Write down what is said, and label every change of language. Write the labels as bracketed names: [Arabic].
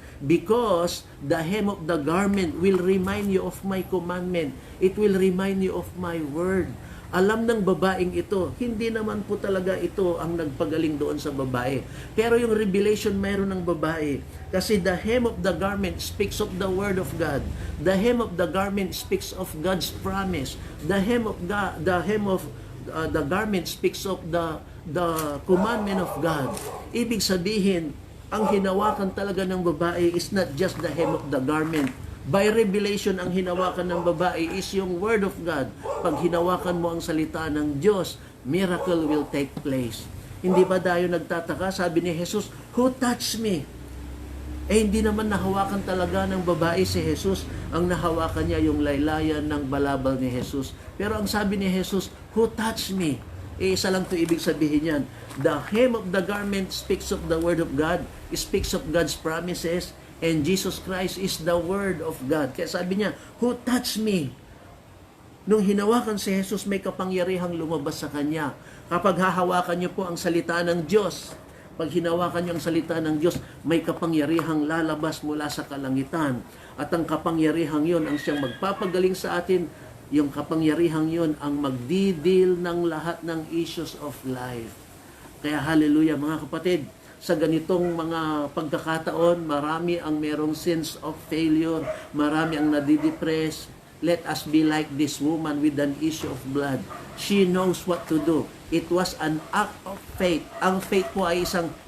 [English] Because the hem of the garment will remind you of my commandment. It will remind you of my word. [Filipino] Alam ng babaeng ito, hindi naman po talaga ito ang nagpagaling doon sa babae. Pero yung revelation mayroon ng babae. [English] Kasi the hem of the garment speaks of the word of God. The hem of the garment speaks of God's promise. The hem of the garment speaks of the commandment of God. [Filipino] Ibig sabihin, ang hinawakan talaga ng babae [English] is not just the hem of the garment. By revelation, [Filipino] ang hinawakan ng babae [English] is yung word of God. [Filipino] Pag hinawakan mo ang salita ng Diyos, [English] miracle will take place. [Filipino] Hindi ba tayo nagtataka? Sabi ni Jesus, [English] who touched me? [Filipino] Hindi naman nahawakan talaga ng babae si Jesus. Ang nahawakan niya yung laylayan ng balabal ni Jesus. Pero ang sabi ni Jesus, [English] who touched me? [Filipino] Isa lang ito ibig sabihin yan. [English] The hem of the garment speaks of the word of God. It speaks of God's promises. And Jesus Christ is the Word of God. [Filipino] Kaya sabi niya, [English] who touched me? [Filipino] Nung hinawakan si Jesus, may kapangyarihang lumabas sa Kanya. Kapag hahawakan niyo po ang salita ng Diyos, pag hinawakan niyo ang salita ng Diyos, may kapangyarihang lalabas mula sa kalangitan. At ang kapangyarihang yon ang siyang magpapagaling sa atin. Yung kapangyarihang yon ang magdidil ng lahat ng [English] issues of life. [Filipino] Kaya hallelujah mga kapatid, sa ganitong mga pagkakataon, marami ang merong [English] sense of failure, [Filipino] marami ang nadidepress. [English] Let us be like this woman with an issue of blood. She knows what to do. It was an act of faith. [Filipino] Ang faith po ay isang